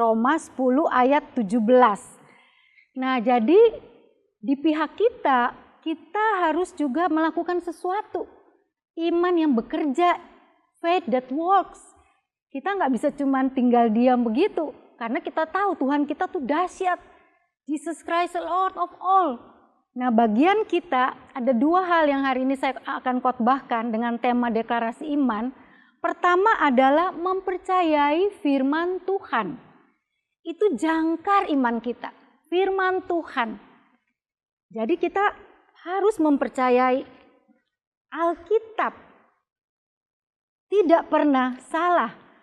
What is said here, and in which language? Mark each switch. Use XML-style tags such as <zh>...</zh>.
<id>Roma 10 ayat 17. Nah, jadi di pihak kita harus juga melakukan sesuatu. Iman yang bekerja,</id> <en>faith that works.</en> <id>Kita nggak bisa cuma tinggal diam begitu, karena kita tahu Tuhan kita tuh dahsyat.</id> <en>Jesus Christ, Lord of all.</en> <id>Nah, bagian kita ada 2 hal yang hari ini saya akan khotbahkan dengan tema deklarasi iman. Pertama adalah mempercayai firman Tuhan. Itu jangkar iman kita, firman Tuhan. Jadi kita harus mempercayai Alkitab tidak pernah salah.</id>